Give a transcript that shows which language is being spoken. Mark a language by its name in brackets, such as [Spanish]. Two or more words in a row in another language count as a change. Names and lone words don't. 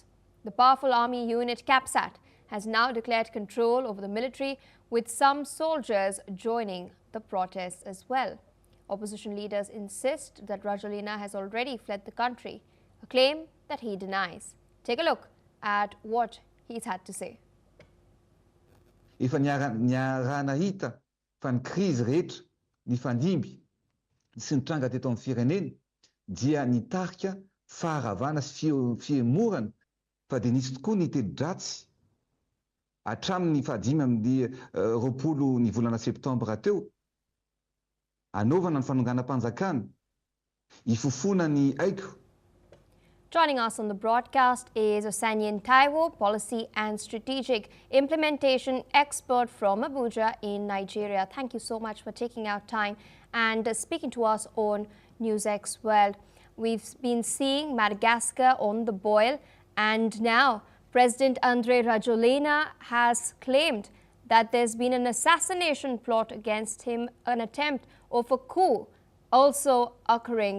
[English] The powerful army unit CAPSAT has now declared control over the military, with some soldiers joining the protests as well. Opposition leaders insist that Rajoelina has already fled the country, a claim that he denies. Take a look at what he's had to say. [Malagasy] Efa niarana hita fa ny crise rehetra, ny fandimby sy ny tranga teto amin'ny firenena dia nitarika faharavana sy fiemorana fa dia nisy tokoa ny telo-dratsy hatramin'ny fahadimy amin'ny roapolo ny volana septambra teo anaovana ny fanonganam-panjakana ifofona ny aiko. [English] Joining us on the broadcast is Osanyan Taiwo, Policy and Strategic Implementation Expert from Abuja in Nigeria. Thank you so much for taking out time and speaking to us on NewsX World. We've been seeing Madagascar on the boil, and now President Andry Rajoelina has claimed that there's been an assassination plot against him, an attempt of a coup also occurring.